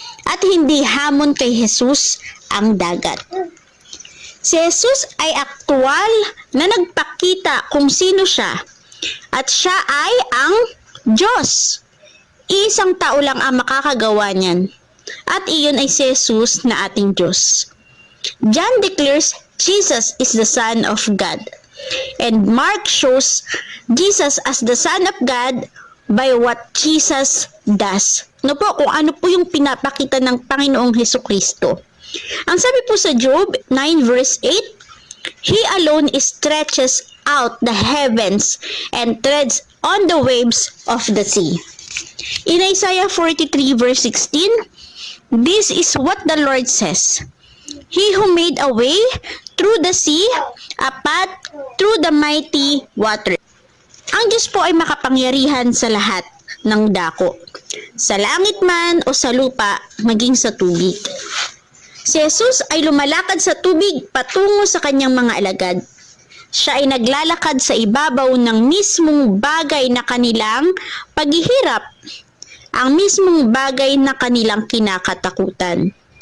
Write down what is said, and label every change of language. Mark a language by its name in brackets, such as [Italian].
[Filipino] At hindi hamon kay Jesus ang dagat. Si Jesus ay aktwal na nagpakita kung sino siya. At siya ay ang Diyos. Isang tao lang ang makakagawa niyan. At iyon ay si Jesus na ating Diyos. [English] John declares Jesus is the Son of God. And Mark shows Jesus as the Son of God by what Jesus does. [Filipino] No po, kung ano po yung pinapakita ng Panginoong Hesukristo. Ang sabi po sa [English] Job 9 verse 8, He alone stretches out the heavens and treads on the waves of the sea. In Isaiah 43 verse 16, this is what the Lord says. He who made a way through the sea, a path through the mighty water. [Filipino] Ang Diyos po ay makapangyarihan sa lahat ng dako, sa langit man o sa lupa, maging sa tubig. Si Jesus ay lumalakad sa tubig patungo sa kanyang mga alagad. Siya ay naglalakad sa ibabaw ng mismong bagay na kanilang paghihirap, ang mismong bagay na kanilang kinakatakutan.